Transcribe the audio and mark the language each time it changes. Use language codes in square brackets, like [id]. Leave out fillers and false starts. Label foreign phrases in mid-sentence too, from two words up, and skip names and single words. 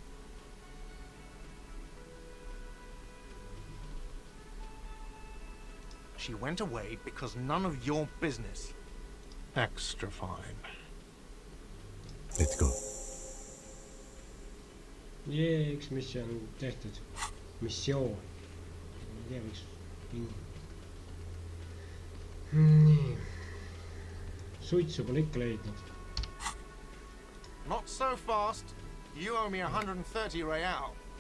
[en] She went away because none of your business. Extra fine. Let's go. [et] Jee, üks missioon tehtud. Missioon. Ma ei tea, võiks mingi. Nii. Suitsu pole ikka leidnud. [en] Not so fast. You owe me 130 real.